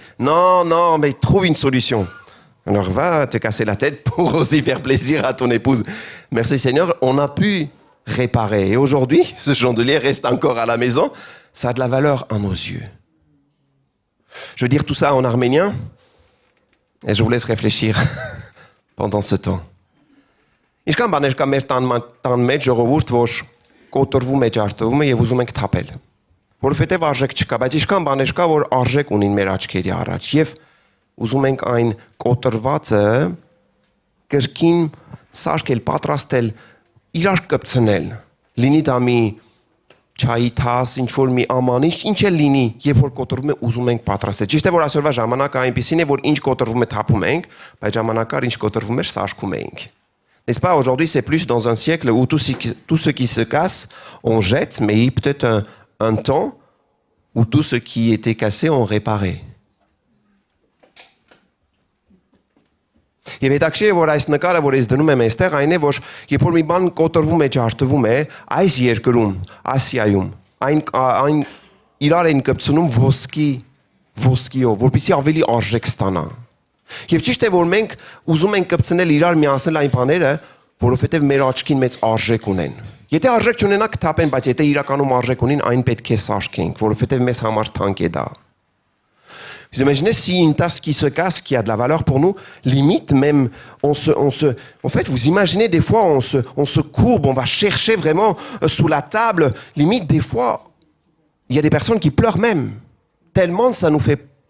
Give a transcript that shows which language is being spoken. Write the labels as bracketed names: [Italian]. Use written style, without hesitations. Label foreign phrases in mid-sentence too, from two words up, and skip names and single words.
[French] Non, mais trouve une solution. Alors va te casser la tête pour aussi faire plaisir à ton épouse. Merci Seigneur, on a pu réparer. Et aujourd'hui, ce chandelier reste encore à la maison. Ça a de la valeur à nos yeux. Je veux dire tout ça en arménien et je vous laisse réfléchir pendant ce temps. [Armenian] Ինչքան բաներ կա մեր տան մեջ ժողովուրդ, որ կոտրվում է, ջարդվում է եւ ուզում ենք թափել։ Որովհետեւ արժեք չկա, բայց ինչքան բաներ կա, որ արժեք ունին մեր աչքերի առաջ եւ ուզում ենք այն կոտրվածը կրկին սարքել, պատրաստել, իրար կպցնել։ Լինի դա մի չայի թաս, ինչ որ մի ամանիշ, ինչ էլ լինի, երբ որ կոտրվում է, ուզում ենք պատրաստել։ Ճիշտ է, որ այսօրվա ժամանակը այնպեսին է, որ ինչ կոտրվում է, թափում ենք, բայց ժամանակար ինչ կոտրվում էր, սարքում ենք։ [French] N'est-ce pas, aujourd'hui, c'est plus dans un siècle où tout ce qui se casse, on jette, mais il y a peut-être un temps où tout ce qui était cassé, on réparait. [Armenian] Եվ հետաքրքիր է, որ այս նկարը, որ ես դնում եմ այստեղ, այն է, որ երբ որ մի բան կոտրվում է, ջարդվում է, այս երկրում, Ասիայում, այն իրար են կպցնում ոսկիով, որպեսզի ավելի արժեք ստանա։ Եվ ճիշտ է, որ մենք ուզում ենք կպցնել իրար միացնել այն բաները, որովհետև մեր աչքին մեծ արժեք [French] ունեն։ [Armenian] Եթե արժեք չունենա կթափեն, բայց եթե իրականում արժեք ունին, այն պետք է սարքենք, որովհետև մեզ համար թանկ է դա։ [French] Vous imaginez si une tasse qui se casse, qui a de la valeur pour nous, limite même, en fait, vous imaginez des fois, on se courbe, on va chercher vraiment sous la table, limite des fois, il y a des personnes qui pleurent même, tellement ça nous fait...